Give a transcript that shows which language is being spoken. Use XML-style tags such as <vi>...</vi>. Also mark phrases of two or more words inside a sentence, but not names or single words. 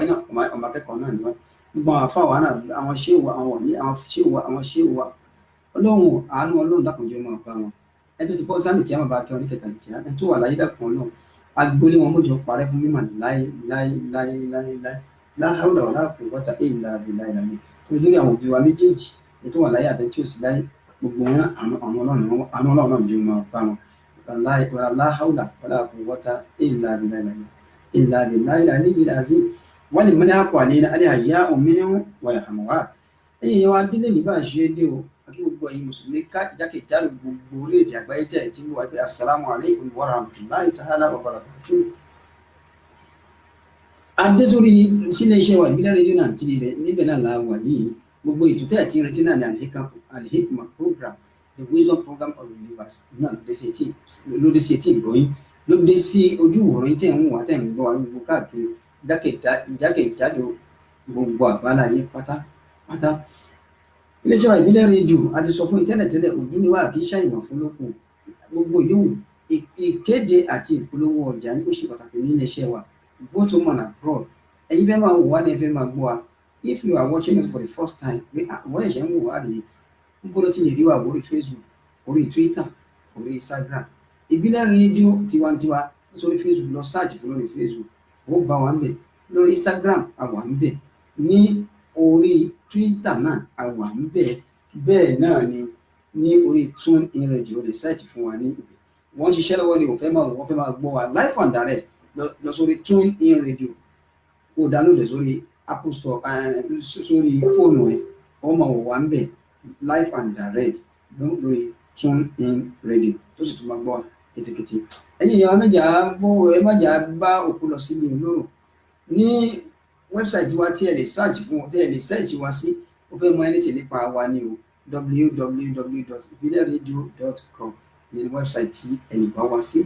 <yo>náà ọmọ akẹ́kọ̀ọ́ náà ni wọ́n gbogbo àwọn afáwà náà àwọn ṣéwà àwọn òní àwọn ṣéwà ọlọ́run àánú ọlọ́run dákùnjẹ́ máa bá wọn ẹ tó ti bọ́ sáà nìkíyà máa bá kí wọn ní kẹta nìkíyà ẹ tó wà láyé dákùn ọlọ́run agboolé wọn mọ́jọ parẹ́ fún mímọ̀ láyé</yo> <ar>لا حول ولا قوة إلا</ar> <yo>billahi tó lórí àwọn òbí wa méjèèjì ètò wà láyé àtẹ tí ó sì láyé gbogbo wọn àwọn ọlọ́run náà jẹun máa bá wọn</yo> <ar>لا حول ولا قوة إلا بالله العلي العظيم</ar> <yo>wọ́n lè mọ́lẹ́ àpò àlẹ́ alẹ́ àyà òmìnirun wọ̀lẹ̀ àmọ́wá ẹ̀yìn wa délé ní bá a ṣe dé o àti gbogbo ẹ̀yin mùsùlùmí jákèjádò gbogbo orílẹ̀-èdè àgbáyé tẹ̀ tí wọ́n wá pé</yo> <ar>السلام عليكم ورحمة الله تعالى وبركاته.</ar> <yo>adésórí sílé iṣẹ́ wa ìbílẹ̀ rédíò náà ti níbẹ̀ náà la wà yìí gbogbo ètò tẹ́ ẹ̀ tí ń retí náà ní Al-Hikmah</yo> <en>program the wisdom program of the universe</en> <yo>náà ló dé sí etí ìgbọ́yìn ló dé sí ojú ìwòran tẹ̀ ń wà tẹ̀ ń gbọ́ wa gbogbo káàkiri jákèjádò gbogbo àgbáláyé pátápátá iléeṣẹ́ wa ìbílẹ̀ rédíò a ti sọ fún tẹ́lẹ̀tẹ́lẹ̀ ojú ni wà kí ṣàìmọ̀ fún lókun gbogbo yòówù ìkéde àti ìpolówó ọjà yìí ó ṣe pàtàkì ní iléeṣẹ́ wa</yo> <en>both home and abroad</en> <yo>ẹ̀yin fẹ́ máa wò wá ní ẹ fẹ́ máa gbọ́ wa</yo> <en>if you are watching us for the first time</en> <yo>pé àwọn ẹ̀ṣẹ̀ ń wò wá rèé ń bọ́ ló ti lè rí wa orí Facebook orí Twitter orí Instagram ìbílẹ̀ rédíò tiwantiwa sórí Facebook lọ search fún lórí Facebook ó bá wa ń bẹ̀, lórí Instagram a wà ń bẹ̀, ní orí Twitter náà a wà ń bẹ̀, bẹ́ẹ̀ náà ni ní orí TuneIn Radio lè search fún wa ní ibẹ̀. Wọ́n ṣiṣẹ́ lọ́wọ́ ni wọ́n fẹ́ máa gbọ́ wa</yo> <en>live and direct</en> <yo>lọ sórí TuneIn Radio kó download sórí Apple Store sórí fóònù ẹ̀ wọ́n máa wọ̀ wá ń bẹ̀</yo> <en>live and direct</en> <yo>lórí TuneIn Radio tó sì tún máa gbọ́ wa kìtìkìtì. Ẹ̀yin ìyá ẹ má jà bá òkú lọ sílé olóró. Ní wẹ́bsáìtì wa tí ẹ lè search fún tí ẹ lè search wa sí ó fẹ́ mọ anything nípa wa ní o www.ibileradio.com ní wẹ́bsáìtì ẹ lè bá wa sí.</yo>